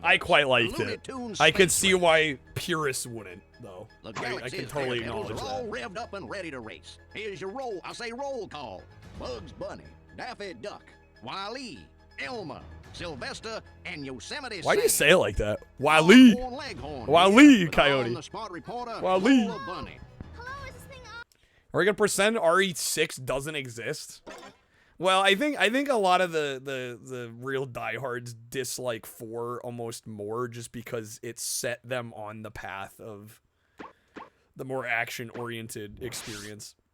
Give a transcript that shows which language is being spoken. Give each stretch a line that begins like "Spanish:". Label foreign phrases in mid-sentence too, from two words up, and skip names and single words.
English: I don't know. I quite liked it. I could see why purists wouldn't, though. The I can totally acknowledge are all that. revved up and ready to race. Here's your roll. I say roll call. Bugs Bunny, Daffy Duck, Wile-E, Elmer, Sylvester, and Yosemite Why do you Sam. say it like that? Wile-E. Wile-E, Coyote. Wile-E. Are we gonna pretend RE6 doesn't exist? Well, I think a lot of the real diehards dislike 4 almost more just because it set them on the path of the more action-oriented experience.